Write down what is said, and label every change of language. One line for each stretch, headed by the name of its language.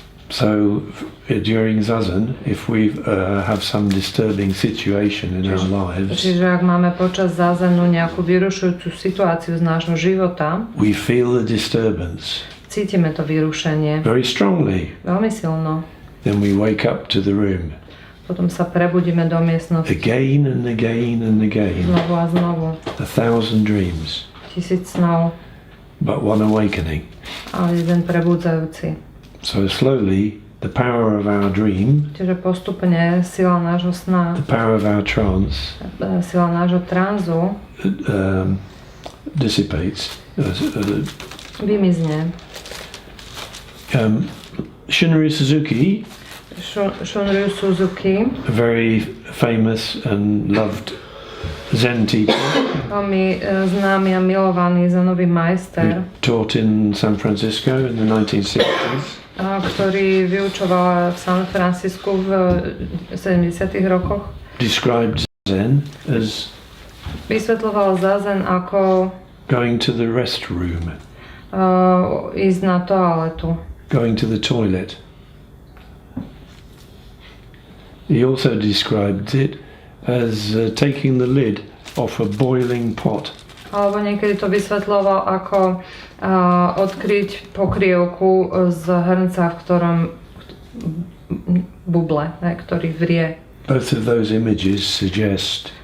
English: So during zazen, if we have some disturbing situation in our lives,
Slovak: Čiže ak máme počas zázenu nejakú vyrušujúcu situáciu z nášho života,
English: we feel the disturbance
Slovak: cítime to vyrušenie
English: very strongly.
Slovak: veľmi silno.
English: Then we wake up to the room
Slovak: Potom sa prebudíme do miestnosti
English: again and again and again.
Slovak: znovu a znovu.
English: 1,000 dreams,
Slovak: 1000 snov,
English: but one awakening.
Slovak: ale jeden prebudzajúci.
English: So slowly, the power of our dream,
Slovak: Čiže postupne sila nášho sna,
English: the power of our trance,
Slovak: sila nášho tranzu
English: dissipates.
Slovak: vymizne.
English: Shunryu Suzuki,
Slovak: Shunryu Suzuki,
English: a very famous and loved Zen teacher,
Slovak: veľmi známy a milovaný zenový majster,
English: who taught in San Francisco in the 1960s,
Slovak: ktorý vyučoval v San Francisku v 70. rokoch.
English: described Zen as
Slovak: Vysvetľoval zazen ako
English: going to the restroom,
Slovak: ísť na toaletu.
English: going to the toilet. He also described it as taking the lid off a boiling pot.
Slovak: Alebo niekedy to vysvetľoval ako odkryť pokrievku z hrnca, v ktorom buble, ktorý vrie.
English: Both of those images suggest